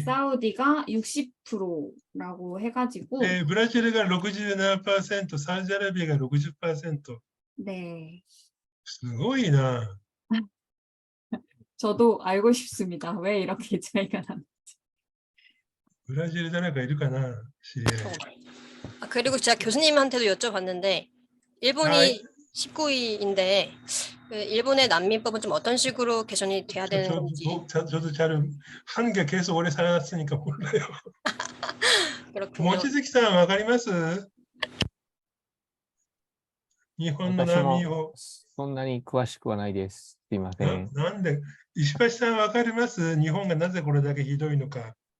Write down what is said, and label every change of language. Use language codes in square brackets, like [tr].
[ko] 사우디가 60%라고 해가지고 [ja] ブラジルが 67%、サウジアラビアが 60%。 [ko] 네. [ja] すごいな。 [ko] 저도 알고 싶습니다. 왜 이렇게 차이가 나는지. [ja] ブラジル誰かいるかな、知り合い。 [ko] 그리고 제가 교수님한테도 여쭤봤는데 일본이 19위인데 일본의 난민법은 좀 어떤 식으로 개선이 돼야 되는 건지. 저도 잘 한국에 계속 오래 살았으니까 몰라요. 그렇군요. [ja] 모치즈키さんわかります？日本の難民を。そんなに詳しくはないです。すいません。なんで、石橋さんわかります？日本がなぜこれだけひどいのか。